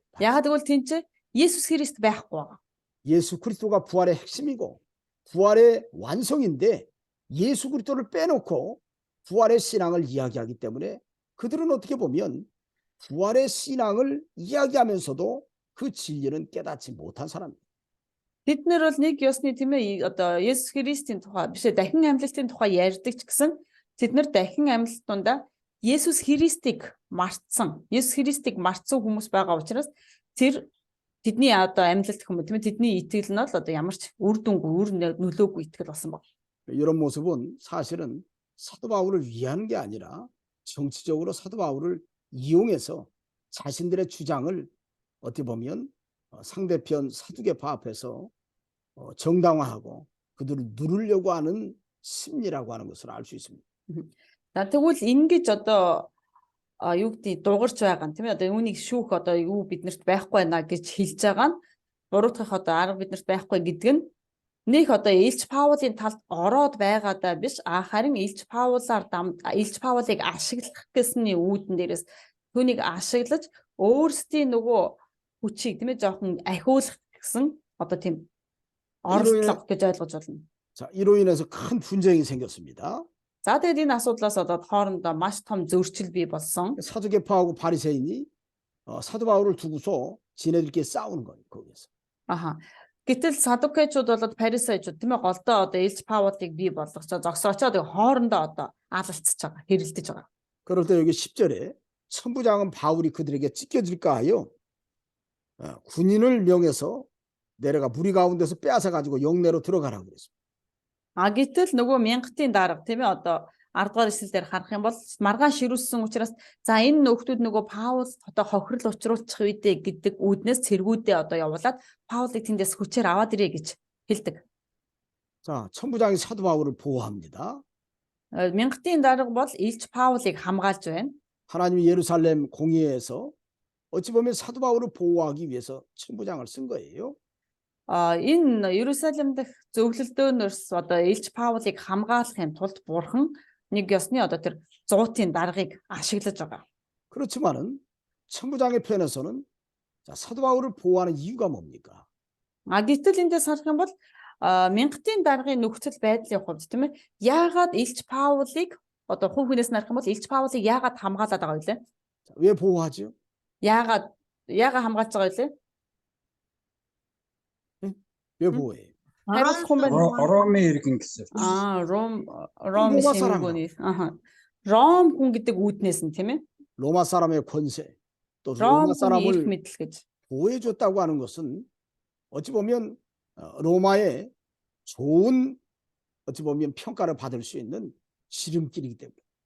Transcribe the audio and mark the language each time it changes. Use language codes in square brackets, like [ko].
[mn] Яагаад гэвэл тэнцээ Есүс Христ байхгүй байгаа. [ko] 예수 그리스도가 부활의 핵심이고 부활의 완성인데 예수 그리스도를 빼놓고 부활의 신앙을 이야기하기 때문에 그들은 어떻게 보면 부활의 신앙을 이야기하면서도 그 진리는 깨닫지 못한 사람입니다. [mn] Бид нар бол нэг ёсны тийм ээ одоо Есүс Христийн тухай биш дахин амьлалтын тухай ярьдаг ч гэсэн тэд нар дахин амьлалт дундаа Есүс Христийг мартсан хүмүүс байгаа учраас тэр тэдний одоо амьлалт хүмүүс тийм ээ тэдний итгэл нь бол одоо ямар ч үр дүнгүй үр нөлөөгүй итгэл болсон баг. [ko] 이런 모습은 사실은 사도 바울을 위하는 게 아니라 정치적으로 사도 바울을 이용해서 자신들의 주장을 어떻게 보면 상대편 사두개파 앞에서 정당화하고 그들을 누르려고 하는 심리라고 하는 것을 알 수 있습니다. [mn] За тэгвэл ингэж одоо юу гэдэг дуурч байгаа юм тийм ээ одоо үүнийг шүүх одоо юу биднэрт байхгүй байна гэж хэлж байгаа нь буруутгах одоо арга биднэрт байхгүй гэдэг нь нэг одоо Илч Паулын талд ороод байгаадаа биш харин Илч Паулыг ашиглах гэсний үүдэн дээрээс түүнийг ашиглаж өөрсдийн нөгөө хүчийг тийм ээ жоохон ахиулах гэсэн одоо тийм оролдлого гэж ойлгож байна. [ko] 자, 이로 인해서 큰 분쟁이 생겼습니다. [mn] За тэгээд энэ асуудлаас одоо хоорондоо маш том зөрчил бий болсон. [ko] 사두개파하고 바리새인이 사도 바울을 두고서 지네들끼리 싸우는 거예요, 거기에서. 아하. [mn] Гэтэл садукеучуд болоод фарисеучуд тийм ээ голдоо одоо Илч Паулыг бий болгочоо зогсоочоод хоорондоо одоо алалцж байгаа, хэрэлдэж байгаа. [ko] 그럴 때 여기 10절에 천부장은 바울이 그들에게 찢겨질까 하여 군인을 명해서 내려가 무리 가운데서 빼앗아 가지고 영내로 들어가라고 그랬습니다. [mn] Гэтэл нөгөө мянгатын дарга тийм ээ одоо 10 дугаар эшлэлээр харах юм бол маргаан ширүүлсэн учраас за энэ нөхдүүд нөгөө Паул одоо хохирол учруулчих үедээ гэдэг үүднээс цэргүүдээ одоо явуулаад Паулыг тэндээс хүчээр аваад ирээ гэж хэлдэг. [ko] 자, 천부장이 사도 바울을 보호합니다. [mn] Мянгатын дарга бол Илч Паулыг хамгаалж байна. [ko] 하나님이 예루살렘 공의회에서 어찌 보면 사도 바울을 보호하기 위해서 천부장을 쓴 거예요. [mn] Энэ Ерүсалим дахь зөвлөлдөөнөөс одоо Илч Паулыг хамгаалахын тулд бурхан нэг ёсны одоо тэр 100-ын даргыг ашиглаж байгаа. [ko] 그렇지만은 천부장의 편에서는 자, 사도 바울을 보호하는 이유가 뭡니까? [mn] Гэтэл эндээс харах юм бол мянгатын даргын нөхцөл байдлын хувьд тийм ээ яагаад Илч Паулыг одоо хүн хүнээс нарах юм бол Илч Паулыг яагаад хамгаалаад байгаа вэ? [ko] 왜 보호하죠? [mn] Яагаад хамгаалж байгаа вэ? [ko] 왜 보호해요? [mn] Ромын иргэн гэсэн. Ром [ko] 로마 [mn] шимгүүний. Ром хүн гэдэг үүднээс нь тийм ээ. [ko] 로마 사람의 권세 또 로마 [mn] Ром хүний эрх [ko] 사람을 [mn] мэдэл гэж. [ko] 보호해줬다고 하는 것은 어찌 보면 로마의 좋은 어찌 보면 평가를 받을 수 있는 지름길이기 때문에.